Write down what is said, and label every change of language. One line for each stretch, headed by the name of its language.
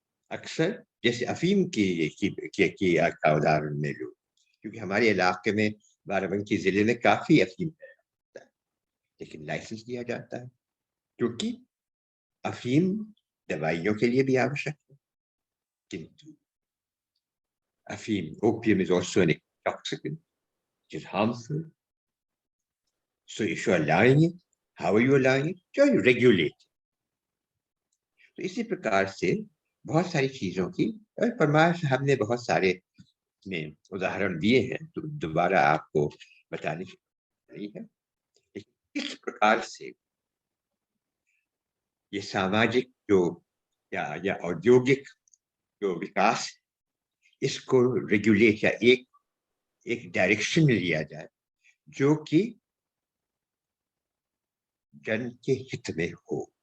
Hindi: अक्सर जैसे अफीम की का उदाहरण ले लो, क्योंकि हमारे इलाके में बाराबंकी जिले में काफी अफीम है, लेकिन लाइसेंस दिया जाता है क्योंकि अफीम दवाइयों के लिए भी आवश्यक है, किंतु अफीम,
English: opium is also an intoxicant, which is harmful. So if you are allowing it, how are you allowing it? You regulate.
Hindi: तो इसी प्रकार से बहुत सारी चीजों की, और परमार साहब ने बहुत सारे में उदाहरण दिए हैं, तो दोबारा आपको बताने की नहीं है। इस प्रकार से ये सामाजिक जो या औद्योगिक जो विकास, इसको रेगुलेट या एक डायरेक्शन में लिया जाए जो कि जन के हित में हो।